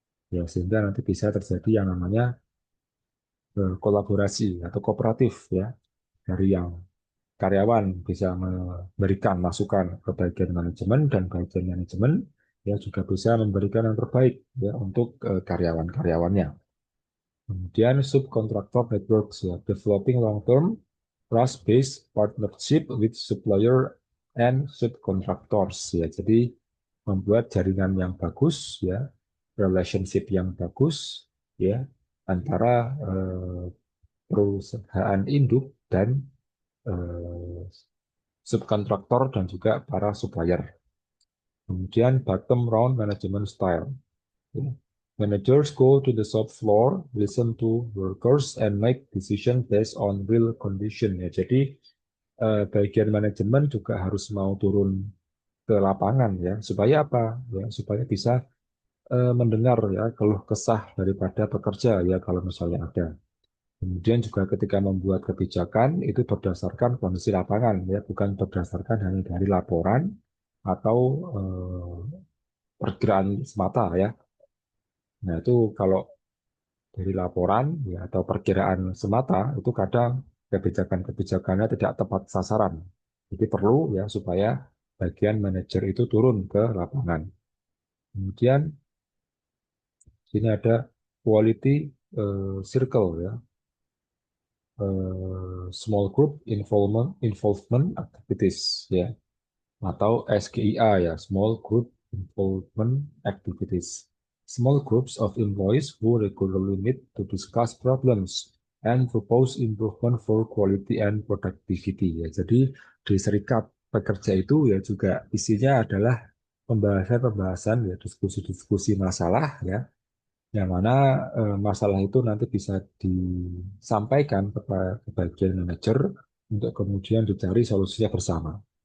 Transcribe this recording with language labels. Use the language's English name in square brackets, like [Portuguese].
[Indonesian] Ya, sehingga nanti bisa terjadi yang namanya kolaborasi atau kooperatif ya dari yang karyawan bisa memberikan masukan ke bagian manajemen dan bagian manajemen ya juga bisa memberikan yang terbaik ya untuk karyawan-karyawannya. Kemudian [English] subcontractor networks ya, developing long-term trust-based partnership with supplier and subcontractors ya. [Indonesian] Jadi membuat jaringan yang bagus ya, relationship yang bagus ya antara perusahaan induk dan eh, subkontraktor dan juga para supplier. Kemudian [English] bottom round management style. Ya. Managers go to the shop floor, listen to workers, and make decision based on real condition. [Indonesian] Ya, jadi bagian manajemen juga harus mau turun ke lapangan ya, supaya apa? Ya, supaya bisa mendengar ya keluh kesah daripada pekerja ya kalau misalnya ada. Kemudian juga ketika membuat kebijakan itu berdasarkan kondisi lapangan ya, bukan berdasarkan hanya dari laporan atau perkiraan semata ya. Nah, itu kalau dari laporan ya atau perkiraan semata itu kadang kebijakan-kebijakannya tidak tepat sasaran. Jadi perlu ya supaya bagian manajer itu turun ke lapangan. Kemudian sini ada [English] quality circle ya, small group involvement activities ya atau SGIA ya, small group involvement activities. Small groups of employees who regularly meet to discuss problems and propose improvement for quality and productivity. [Indonesian] Ya, jadi di serikat pekerja itu ya juga isinya adalah pembahasan-pembahasan ya diskusi-diskusi masalah ya yang mana masalah itu nanti bisa disampaikan kepada ke bagian manajer untuk kemudian dicari solusinya bersama.